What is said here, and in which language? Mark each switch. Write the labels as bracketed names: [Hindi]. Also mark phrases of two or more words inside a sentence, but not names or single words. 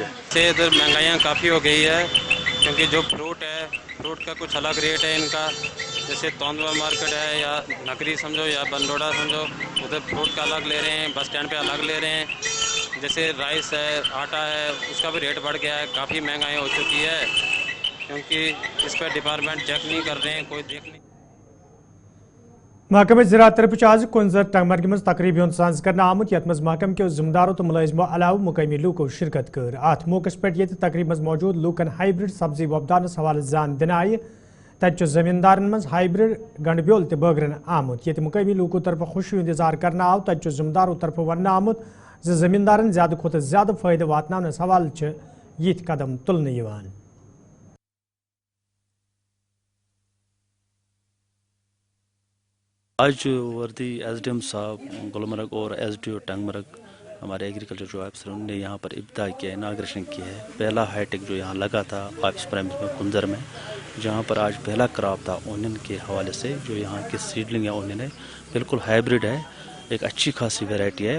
[Hindi] इधर महंगाइयाँ काफ़ी हो गई है, क्योंकि जो फ्रूट है, फ्रूट का कुछ अलग रेट है इनका, जैसे तोंदवा मार्केट है या नकरी समझो या बंदोड़ा समझो, उधर फ्रूट का अलग ले रहे हैं, [English] bus stand [Hindi] पे अलग ले रहे हैं। जैसे राइस है, आटा है, उसका भी रेट बढ़ गया है, काफ़ी महंगाई हो चुकी है, क्योंकि इस पर डिपार्टमेंट चेक नहीं कर रहे हैं, कोई देख नहीं। [Kashmiri] महकमे ज़राअत तरफ आज कुंजर टंगमर्ग मज तकरीब साज कर आमुत, यथ मज महकम के जिम्मेदारों तो मुलाजिमों अलाव मुकामी लूको शिरकत कर। अत मौके पे ये तकरीब मज मौजूद लूकन हाइब्रिड सब्जी वपदानस हवाले जान दिन आय, तत जमींदारन मज हाइब्रिड गंड ब्योल बगरन आमुत। ये मुकामी लूको तरफ खुशी हूं इजहार करना आव, तत जिम्मेदारों तरफ वन आमुत जमींदारन ज्यादा खुद ज्यादा फायदा वातनावनस हवाले ये कदम तुलने यवान। [Hindi] आज वर्दी एसडीएम साहब गुलमर्ग और एसडीओ टंगमर्ग हमारे एग्रीकल्चर जो अफसर उन्होंने यहाँ पर इब्तिदा किया, इनाग्रेशन किया है। पहला हाईटेक जो यहाँ लगा था ऑफिस प्राइमरी में कुंजर में, जहाँ पर आज पहला क्रॉप था ओनियन के हवाले से, जो यहाँ की सीडलिंग है ओनियन है, बिल्कुल हाइब्रिड है, एक अच्छी खासी वैरायटी है।